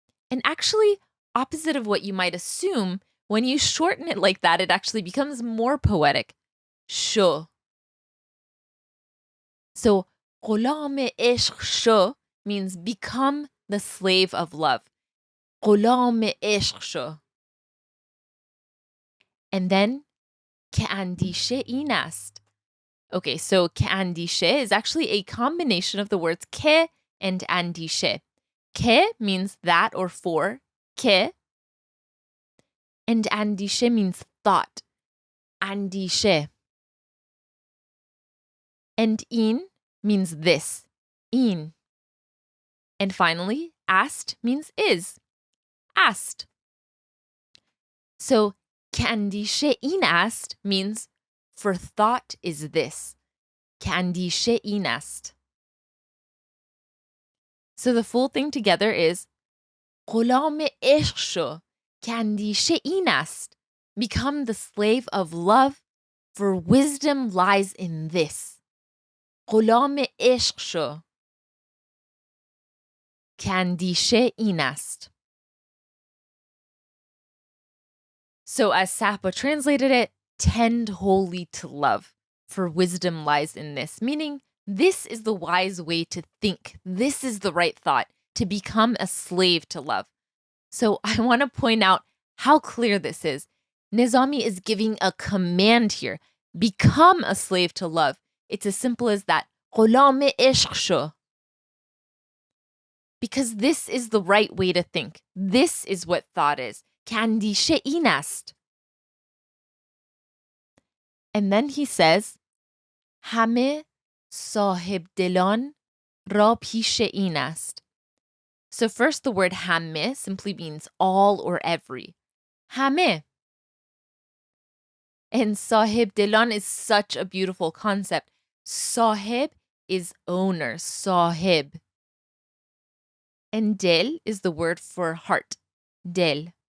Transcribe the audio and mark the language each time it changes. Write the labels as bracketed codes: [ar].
[en] And actually, opposite of what you might assume, when you shorten it like that, it actually becomes more poetic. [fa] شو. [en] So [fa] غلام عشق شو [en] means become the slave of love. [fa] غلام عشق شو. [en] And then [fa] که اندیشه این است. [en] Okay, so که اندیشه is actually a combination of the words که and اندیشه. که means that or for, که. And اندیشه means thought, اندیشه. And این means this, این. And finally, است means is, asked. So [fa] که اندیشه این است [en] means for thought is this. [fa] که اندیشه این است. [en] So the full thing together is [fa] غلام عشق شو که اندیشه این است. [en] Become the slave of love, for wisdom lies in this. [fa] غلام عشق شو که اندیشه این است. [en] So as Sapa translated it, tend wholly to love, for wisdom lies in this. Meaning, this is the wise way to think. This is the right thought, to become a slave to love. So I want to point out how clear this is. Nizami is giving a command here. Become a slave to love. It's as simple as that. [fa] غلام عشق شو. [en] Because this is the right way to think. This is what thought is. [fa] که اندیشه این است. [en] And then he says, [fa] همه صاحب دلان را پیش این است. [en] So first, the word همه simply means all or every. [fa] همه. [en] And sahib dilan is such a beautiful concept. Sahib is owner, sahib. And dil is the word for heart, dil.